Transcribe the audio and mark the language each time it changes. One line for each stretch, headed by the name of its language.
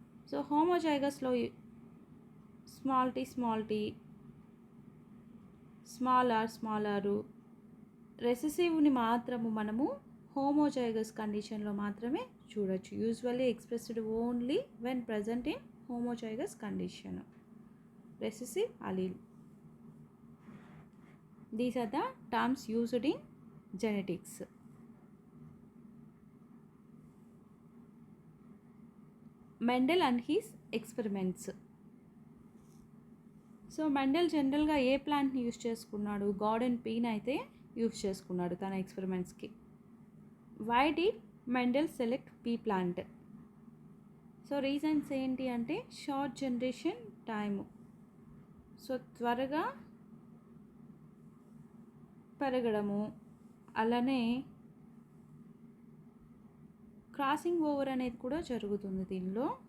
Telugu: So హోమోజైగస్లో small tea small are, రెసెసివ్ని మాత్రము మనము homozygous కండిషన్లో మాత్రమే చూడొచ్చు.
English: Usually expressed only when present in homozygous condition. Recessive allele. These are the terms used in genetics. Mendel and his experiments.
Telugu: So Mendel జనరల్గా ఏ ప్లాంట్ని use చేసుకున్నాడు, garden పీన్ అయితే use చేసుకున్నాడు తన ఎక్స్పెరిమెంట్స్కి.
English: Why did Mendel select pea plant?
Telugu: So reasons ఏంటి అంటే short generation time, so త్వరగా పెరగడము, అలానే క్రాసింగ్ ఓవర్ అనేది కూడా జరుగుతుంది దీనిలో.